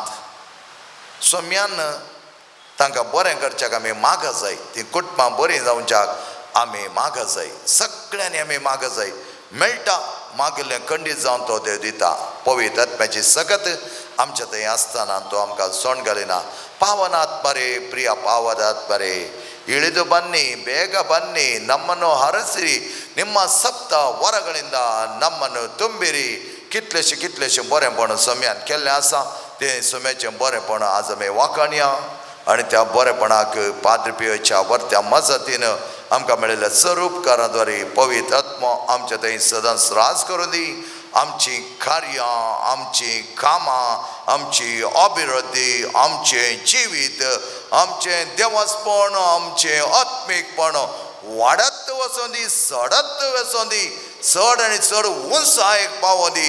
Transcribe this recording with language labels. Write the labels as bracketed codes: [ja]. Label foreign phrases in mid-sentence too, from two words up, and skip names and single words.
[kok] सोम्यान तांकां बरें करच्याक आमी मागा जाय, ती कुटुंबां बरीं जावच्याक आमी मागा जाय, सगळ्यांनी आमी मागा जाय. मेळटा मागिल्लें खंडीत जावन तो देव दिता. पवित्र आत्म्याची सकत आमच्या थंय आसतना तो आमकां सोंड घालिना. [kn] ಪಾವನಾತ್ ಬರೆ ಪ್ರಿಯ ಪಾವದಾತ್ ಬರೆ ಇಳಿದು ಬನ್ನಿ ಬೇಗ ಬನ್ನಿ ನಮ್ಮನ್ನು ಹರಸಿರಿ ನಿಮ್ಮ ಸಪ್ತ ವರಗಳಿಂದ ನಮ್ಮನ್ನು ತುಂಬಿರಿ. [kok] कितलेशे बरेपण सम्यान केल्लें आसा तें सम्याचें बरेपण आज आमी वाखाणया आनी त्या बरेपणाक पाद्र पियोच्या वर्त्या मजतीन आमकां मेळिल्ल्या स्वरूपकाराद्वारे पवित्र आत्मा आमच्या थंय सदांच राज करून दी. आमची कार्यां, आमची कामां, आमची अभिवृद्धी, आमचें जिवीत, आमचें देवस्पण, आमचें आत्मीकपण वाडत वचों दी, चडत वचों दी, चड आनी चड उंचायेक पावों दी.